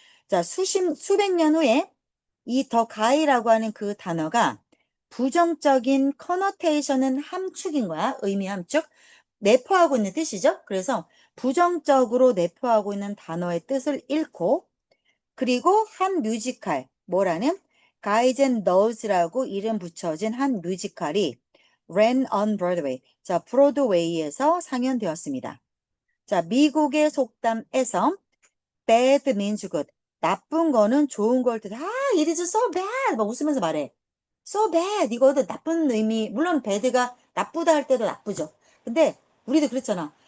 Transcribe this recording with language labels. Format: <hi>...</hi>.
<ko>자, 수백 년 후에 이 더 가이라고 하는 그 단어가 부정적인 커너테이션은 함축인 거야. 의미 함축. 내포하고 있는 뜻이죠. 그래서 부정적으로 내포하고 있는 단어의 뜻을 잃고 그리고 한 뮤지컬, 뭐라는? Guys and Dolls라고 이름 붙여진 한 뮤지컬이</ko> <en>ran on Broadway.</en> <ko>자, 브로드웨이에서 상연되었습니다. 자, 미국의 속담에서</ko> <en>bad means good.</en> <ko>나쁜 거는 좋은 걸 뜻. 아,</ko> <en>it is so bad.</en> <ko>막 웃으면서 말해. So bad. 이거도 나쁜 의미. 물론 bad가 나쁘다 할 때도 나쁘죠. 근데 우리도 그랬잖아.</ko>